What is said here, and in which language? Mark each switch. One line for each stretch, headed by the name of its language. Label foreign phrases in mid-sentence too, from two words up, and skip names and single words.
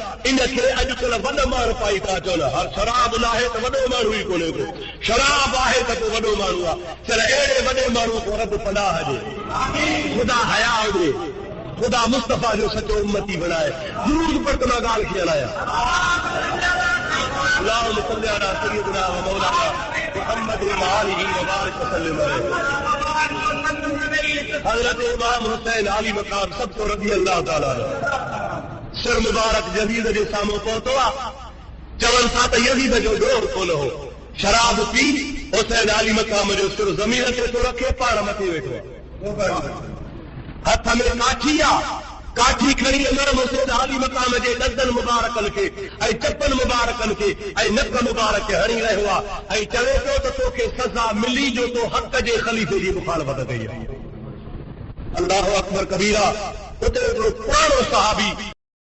Sindhi: इनखे अॼुकल्ह वॾा माण्हू पाई था चवनि हर शराब न आहे त वॾो माण्हू ई कोन्हे को, शराब आहे त पोइ वॾो माण्हू आहे। चल अहिड़े वॾे माण्हू को रब पनाह ॾे, ख़ुदा हया ॾे, ख़ुदा मुस्तफ़ा जो सचो उम्मती बणाए। ज़रूर पर त मां ॻाल्हि खे हलायां।
Arabic: اللهم صلي على سيدنا و مولانا محمد و آله و بارك وسلم.
Sindhi: हज़रत इमाम हुसैन आली मक़ाम सबको
Arabic: رضي الله تعالى
Sindhi: सिर मुबारक यज़ीद जे साम्हूं पहुतो आहे। चवनि था त यज़ीद जो ॾोर कोन हो, शराब पी हुसैन आली मक़ाम जो सिर ज़मीन ते थो रखे, पाण मथे वेठो आहे। हथ में काठी आहे, काठी खणी इमाम हुसैन आली मक़ाम जे ॾंदनि मुबारकनि खे ऐं चपनि मुबारकनि खे ऐं नक मुबारक खे हणी रहियो आहे ऐं चवे पियो त तोखे सज़ा मिली जो तो हक़ जे ख़लीफ़े जी मुखालफ़त कई आहे।
Arabic: الله أكبر كبيرا.
Sindhi: उते हिकिड़ो पुराणो सहाबी